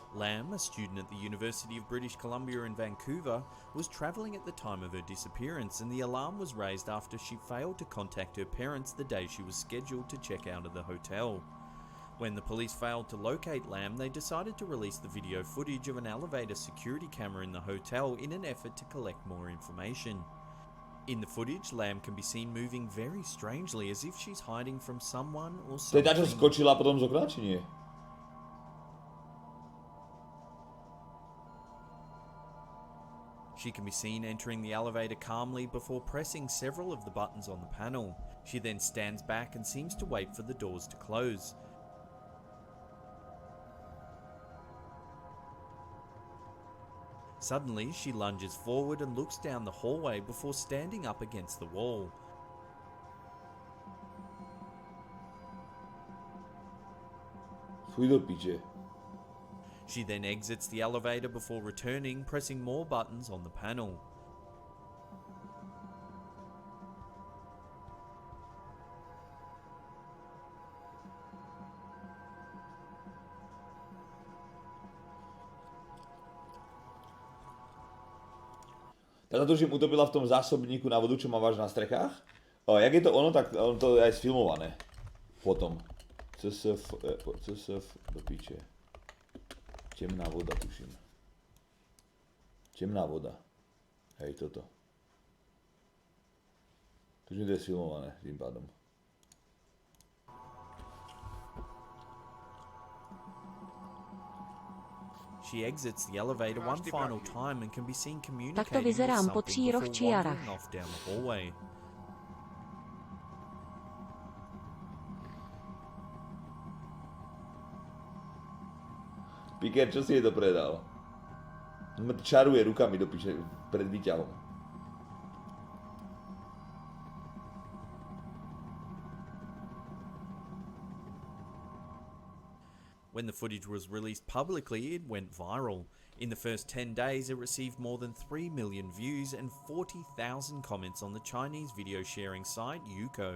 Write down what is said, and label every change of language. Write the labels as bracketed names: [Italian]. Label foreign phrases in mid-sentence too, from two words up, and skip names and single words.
[English] Lamb, a student at the University of British Columbia in Vancouver, was travelling at the time of her disappearance, and the alarm was raised after she failed to contact her parents the day she was scheduled to check out of the hotel. When the police failed to locate Lamb, they decided to release the video footage of an elevator security camera in the hotel in an effort to collect more information. In the footage, Lamb can be seen moving very strangely, as if she's hiding from someone or [Slovak] To je tá, čo [English] something. [Slovak] skočila potom z okna, či nie? [English] She can be seen entering the elevator calmly before pressing several of the buttons on the panel. She then stands back and seems to wait for the doors to close. Suddenly, she lunges forward and looks down the hallway before standing up against the wall. [Slovak] Fuj do piče. [English] She then exits the elevator before returning, pressing more buttons on the panel. [Slovak] Tá sa tuším utopila v tom zásobníku na vodu, čo máš na strechách. Jak je to ono, tak ono to je aj sfilmované. Potom. CSF do piče. Temná voda, tuším. Temná voda. Hej, toto. Tuším, to je sfilmované tým pádom. [English] She exits the elevator one final time and can be seen [Slovak] Takto [English] communicating with [Slovak] vyzerám po [English] something [Slovak] tříroch [English] before [Slovak] či jarách. [English] wandering off down the hallway. [Slovak] Piker, čo si je to predal? Čaruje rukami do piče pred výťahom. [English] When the footage was released publicly, it went viral. In the first 10 days, it received more than 3 million views and 40,000 comments on the Chinese video sharing site Youko.